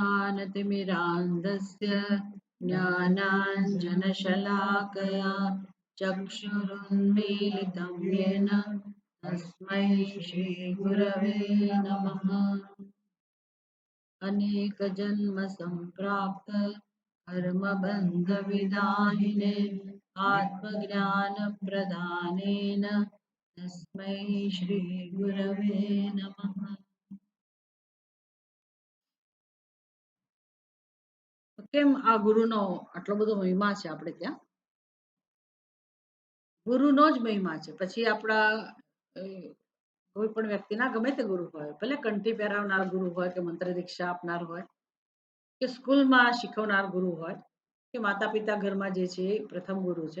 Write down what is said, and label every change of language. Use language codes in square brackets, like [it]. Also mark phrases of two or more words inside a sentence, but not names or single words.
[sa] अज्ञानतिमिरान्धस्य ज्ञानाञ्जनशलाकया चक्षुरुन्मीलितं येन तस्मै श्रीगुरवे नमः। अनेकजन्मसम्प्राप्त कर्मबन्धविदाहिने आत्मज्ञानप्रदानेन तस्मै श्रीगुरवे नमः। [gu] કેમ આ ગુરુનો આટલો બધો મહિમા છે આપણે ત્યાં? ગુરુનો જ મહિમા છે. પછી આપણા અ, કોઈ પણ વ્યક્તિના ગમે તે ગુરુ હોય, ભલે કંઠી પહેરાવનાર ગુરુ હોય કે મંત્ર દીક્ષા આપનાર હોય કે સ્કૂલમાં શીખવનાર ગુરુ હોય કે માતા પિતા ઘરમાં જે છે એ પ્રથમ ગુરુ છે.